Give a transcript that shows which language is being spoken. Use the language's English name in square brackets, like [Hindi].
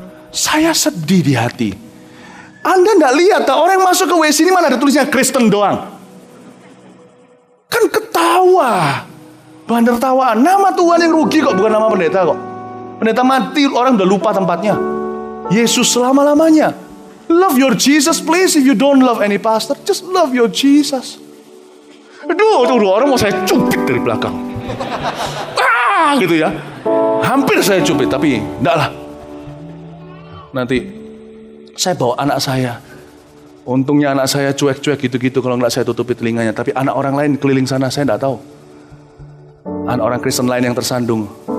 [Indonesian] Saya sedih di hati. Anda nggak lihat orang yang masuk ke WC ini mana ada tulisnya Kristen doang. Kan ketawa. Bahan tertawaan. Nama Tuhan yang rugi kok, bukan nama pendeta kok. Pendeta mati, orang udah lupa tempatnya. Yesus selama-lamanya. [English] Love your Jesus please. If you don't love any pastor, just love your Jesus. [Indonesian] Aduh, orang mau saya cubit dari belakang. Gitu ya. Hampir saya cubit, tapi enggak lah. Nanti saya bawa anak saya. Untungnya anak saya cuek-cuek gitu-gitu. Kalau enggak saya tutupi telinganya. Tapi anak orang lain keliling sana saya enggak tahu. Anak orang Kristen lain yang tersandung.